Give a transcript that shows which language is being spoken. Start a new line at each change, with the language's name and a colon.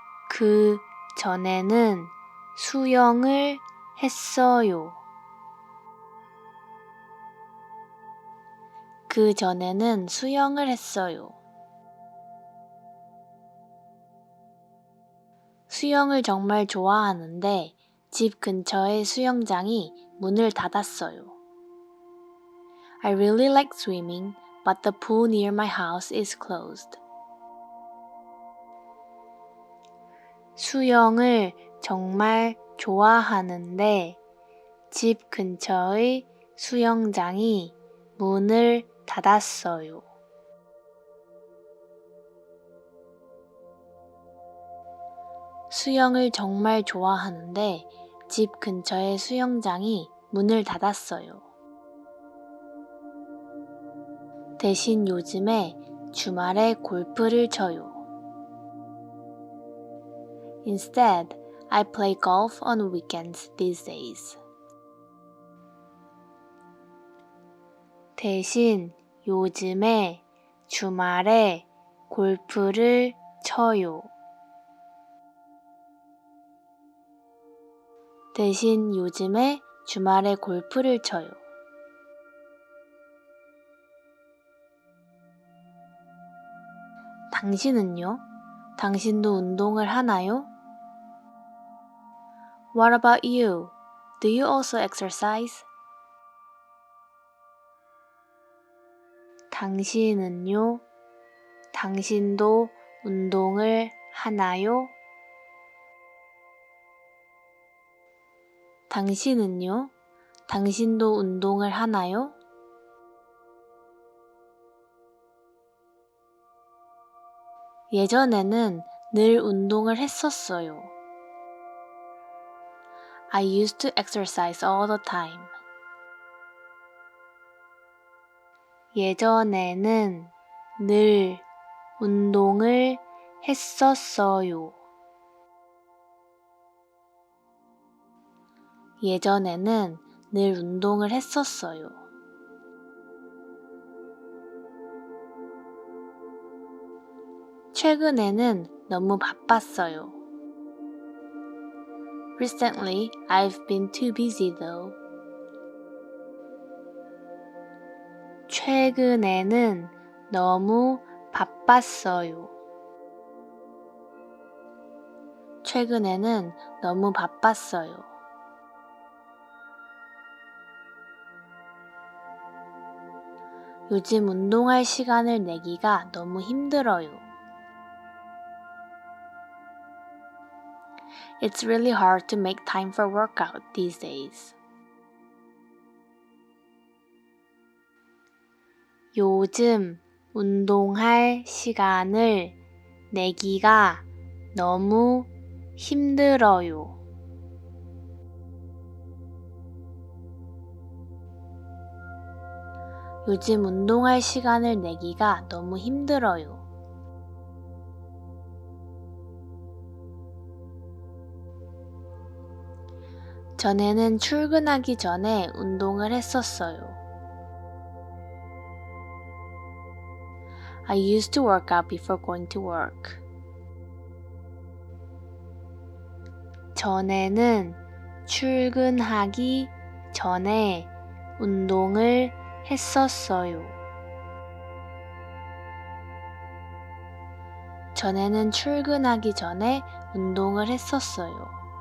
Korean: 그 전에는 수영을 했어요. 그 전에는 수영을 했어요. 수영을 정말 좋아하는데 집 근처의 수영장이 문을 닫았어요.
English: I really like swimming, but the pool near my house is closed.
Korean: 수영을 정말 좋아하는데 집 근처의 수영장이 문을 닫았어요. 수영을 정말 좋아하는데 집 근처의 수영장이 문을 닫았어요. 대신 요즘에 주말에 골프를 쳐요.
English: Instead, I play golf on weekends these days.
Korean: 대신 요즘에 주말에 골프를 쳐요. 대신 요즘에 주말에 골프를 쳐요. 당신은요? 당신도 운동을 하나요?
English: What about you? Do you also exercise?
Korean: 당신은요? 당신도 운동을 하나요? 당신은요? 당신도 운동을 하나요? 예전에는 늘 운동을 했었어요.
English: I used to exercise all the time.
Korean: 예전에는 늘 운동을 했었어요. 예전에는 늘 운동을 했었어요. 최근에는 너무 바빴어요.
English: Recently, I've been too busy though.
Korean: 최근에는 너무 바빴어요. 최근에는 너무 바빴어요. 요즘 운동할 시간을 내기가 너무 힘들어요.
English: It's really hard to make time for workout these days.
Korean: 요즘 운동할 시간을 내기가 너무 힘들어요. 요즘 운동할 시간을 내기가 너무 힘들어요. 전에는 출근하기 전에 운동을 했었어요.
English: I used to work out before going to work.
Korean: 전에는 출근하기 전에 운동을 했었어요. 전에는 출근하기 전에 운동을 했었어요.